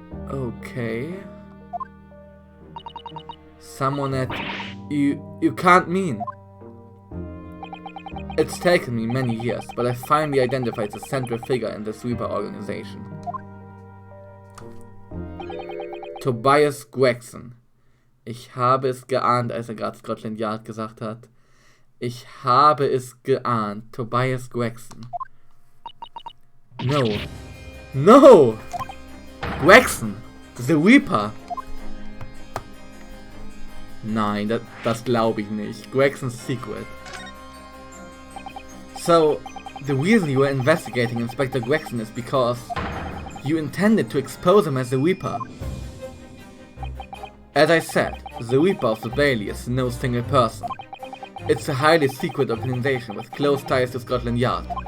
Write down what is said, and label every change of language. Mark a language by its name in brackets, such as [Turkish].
[English] Okay. Someone at... You can't mean... It's taken me many years, but I finally identified the central figure in this Reaper organization. Tobias Gregson. [German] Ich habe es geahnt, als gerade Scotland Yard gesagt hat. Ich habe es geahnt. Tobias Gregson. [English] No. No! Gregson! The Reaper! [German] Nein, das glaube ich nicht. [English] Gregson's secret. So, the reason you were investigating Inspector Gregson is because you intended to expose him as the Reaper. As I said, the Reaper of the Bailey is no single person. It's a highly secret organization with close ties to Scotland Yard.